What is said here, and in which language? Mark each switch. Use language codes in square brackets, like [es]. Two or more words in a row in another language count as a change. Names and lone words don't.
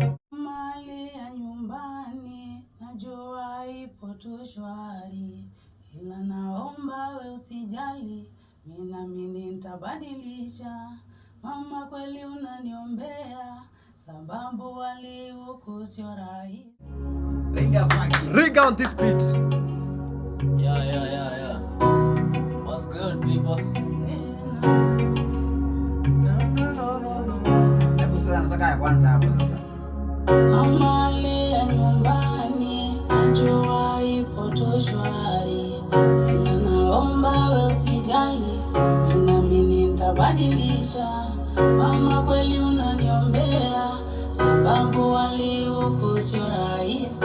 [sw] Mali ya nyumbani, najua ipo tu shwari, ila naomba we usijali, Ninaamini nitabadilisha. Mama, kweli unaniombea, sababu hali huku sio rahisi. [en] Riga fucking Riga on this beat. Yeah, yeah, yeah, yeah. What's good, people? No, no, no, no, no. [sw] Hebu sasa nataka ya kwanza hapo sasa. Mama, hali ya nyumbani, najua ipo tu shwari. Ila naomba we usijali, nami nitabadilisha. Mama, kweli unaniombea, sababu hali huku sio rahisi.